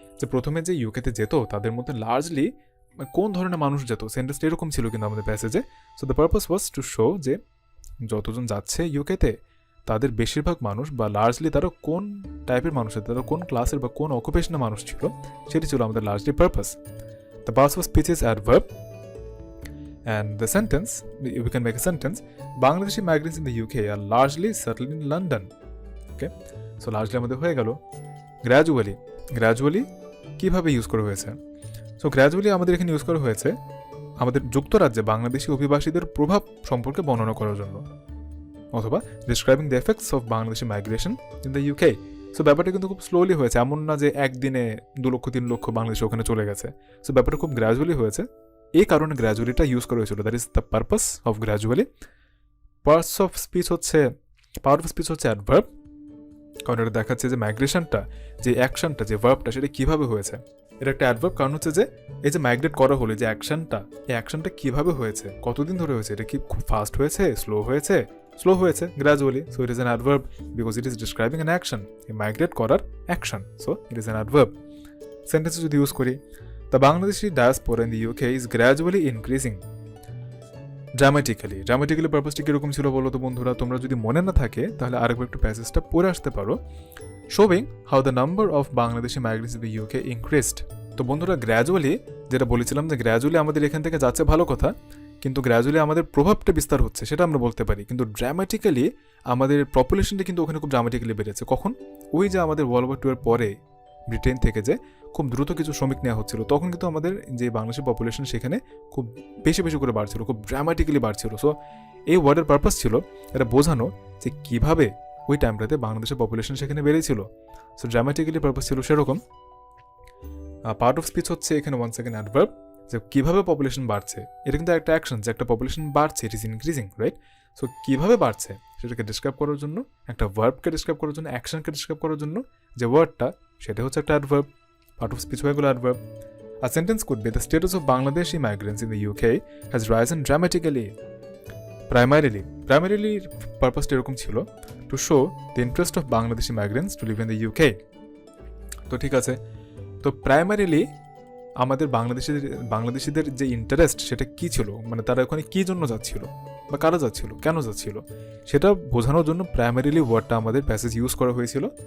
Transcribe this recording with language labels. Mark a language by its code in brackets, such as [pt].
[bn] যে প্রথমে যে ইউকেতে যেত তাদের মধ্যে লার্জলি কোন ধরনের মানুষ যেত, সেন্টেন্সটা এরকম ছিল কিন্তু আমাদের প্যাসেজে। [en] so the purpose was to show [bn] যে যতজন যাচ্ছে ইউকেতে তাদের বেশিরভাগ মানুষ বা লার্জলি তারা কোন টাইপের মানুষ, তারা কোন ক্লাসের বা কোন অকুপেশনের মানুষ ছিল, সেটি ছিল আমাদের largely purpose. [en] The parts of speech is adverb and the sentence, we can make a sentence, Bangladeshi migrants in the UK are largely settled in London. [bn] Okay, so largely আমাদের হয়ে গেল। গ্র্যাজুয়ালি কিভাবে ইউজ করা হয়েছে? So gradually আমাদের এখানে use করা হয়েছে আমাদের যুক্তরাজ্যে বাংলাদেশি অভিবাসীদের প্রভাব সম্পর্কে বর্ণনা করার জন্য, অথবা [en] Describing the effects of Bangladeshi migration in the UK. [bn] So ব্যাপারটা কিন্তু খুব স্লোলি হয়েছে, এমন না যে একদিনে 2 লক্ষ 3 লক্ষ বাংলাদেশি ওখানে চলে গেছে। সো ব্যাপারটা খুব গ্র্যাজুয়ালি হয়েছে, এই কারণে গ্র্যাজুয়ালিটা ইউজ করা হয়েছিল। [en] That is the purpose of gradually. [bn] Power of speech হচ্ছে অ্যাডভার্ব, কারণ এটা দেখাচ্ছে যে মাইগ্রেশনটা, যে অ্যাকশনটা, যে ভার্বটা, সেটা কীভাবে হয়েছে। এটা একটা অ্যাডভার্ব, কারণ হচ্ছে যে এই যে মাইগ্রেট করা হলো, যে অ্যাকশনটা, এই অ্যাকশনটা কীভাবে হয়েছে, কতদিন ধরে হয়েছে, এটা কি খুব ফাস্ট হয়েছে, স্লো হয়েছে, gradually. [en] so it is an adverb because it is describing an action, [bn] এই মাইগ্রেট করার action. [en] So it is an adverb. [bn] সেন্টেন্সে যদি ইউজ করি, [en] the Bangladeshi diaspora in the UK is gradually increasing dramatically. [bn] Dramatically পারপাসটা কীরকম ছিল বলো তো বন্ধুরা? তোমরা যদি মনে না থাকে তাহলে আরেকবার একটু প্যাসেজটা পড়ে আসতে পারো। [en] showing how the number of Bangladeshi migrants in the UK increased. [bn] তো বন্ধুরা গ্র্যাজুয়ালি, যেটা বলেছিলাম যে গ্র্যাজুয়ালি আমাদের এখান থেকে যাচ্ছে ভালো কথা, কিন্তু গ্র্যাজুয়ালি আমাদের প্রভাবটা বিস্তার হচ্ছে সেটা আমরা বলতে পারি, কিন্তু ড্রামাটিক্যালি আমাদের পপুলেশনটা কিন্তু ওখানে খুব ড্রামাটিক্যালি বেড়েছে। কখন? ওই যে আমাদের ওয়ার্ল্ড ওয়ার 2 এর পরে ব্রিটেন থেকে যে খুব দ্রুত কিছু শ্রমিক নেওয়া হচ্ছিল, তখন কিন্তু আমাদের যে বাংলাদেশের পপুলেশন সেখানে খুব বেশি করে বাড়ছিল, খুব ড্রামাটিক্যালি বাড়ছিল। সো এই ওয়ার্ডের পারপাস ছিল এটা বোঝানো যে কীভাবে ওই টাইমটাতে বাংলাদেশের পপুলেশন সেখানে বেড়েছিল। সো ড্রামাটিক্যালি পারপাস ছিল সেরকম। পার্ট অফ স্পিচ হচ্ছে এখানে ওয়ান সেকেন্ড অ্যাডভার্ব, যে কীভাবে পপুলেশন বাড়ছে, এটা কিন্তু একটা অ্যাকশন, যে একটা পপুলেশন বাড়ছে, [en] it is increasing, [bn] right? So কীভাবে বাড়ছে সেটাকে ডিসক্রাইব করার জন্য, একটা ভার্বকে ডিসক্রাইব করার জন্য, অ্যাকশনকে ডিসক্রাইব করার জন্য যে ওয়ার্ডটা, সেটা হচ্ছে একটা অ্যাডভার্ব। পার্ট অফ স্পিচ হয়ে গেল adverb. [en] A sentence could be the status of Bangladeshi migrants in the UK has risen dramatically. Primarily [bn] পারপাসটা এরকম ছিল [en] To show the interest of Bangladeshi migrants to live in the UK. [bn] তো ঠিক আছে, তো primarily আমাদের বাংলাদেশিদের যে ইন্টারেস্ট সেটা কী ছিল, মানে তারা ওখানে কী জন্য যাচ্ছিল বা কারা যাচ্ছিল, কেন যাচ্ছিল, সেটা বোঝানোর জন্য প্রাইমারিলি ওয়ার্ডটা আমাদের প্যাসেজ ইউজ করা হয়েছিল।